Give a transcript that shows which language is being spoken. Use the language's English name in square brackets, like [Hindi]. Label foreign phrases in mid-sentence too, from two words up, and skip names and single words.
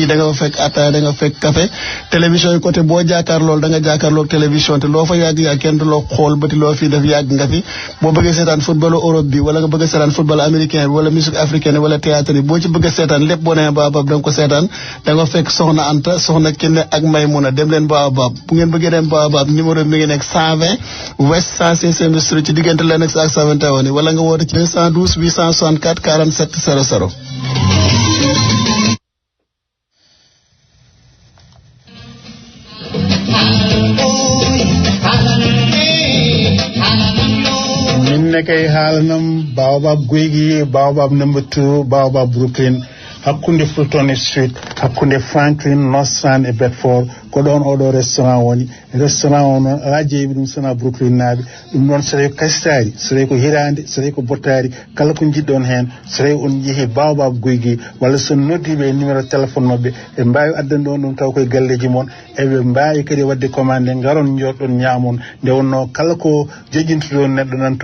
[Wolof] da nga fa fekk ataaya da nga fekk [French] café télévision [Wolof] yi côté boo jaakaar loolu da nga jaakaarloog télévision te loo fa yàgg kenn du loo xool bëti loo fii def yàgg nga fi boo bëggee seetaan football Europe bi wala nga bëgg a seetaan [French] football américain [Wolof] bi wala [French] musique africaine [Wolof] wala théâtre yi boo ci bëgg a seetaan lépp boo nee Baobab da nga ko seetaan da nga fekk soxna Anta soxna Kine ak Maymuna dem leen Baobab bu ngeen bëggee dem Baobab numéro bi mi ngi nekk 120 West 105e Street ci diggante Lennox ak 71 wala nga woote ci 212 864 47 00. [Fula] nekkay haalanam Baobab Guigui Baobab number 2 Baobab Brooklyn hakkunde Fulton Street hakkunde Franklin North Sand e Bedford ko ɗon oɗo restaurant woni restaurant o noon ala jeeyiɓe ɗum sona Brooklyn naaɓe ɗum noon so tawi ko Kastari so tawi ko Hirande so tawi ko Bottari kala ko jiɗɗon hen so tawi on jeehi Baobab Guyguи walla son noddiɓe [French] numéro téléphone [Fula] mabɓe ɓe mbawi addande on ɗum taw koye galleji moon eɓe mbawi kadi wadde commande garon jotɗon ñamon nde wonno kala ko joƴintoɗon neɗɗo nan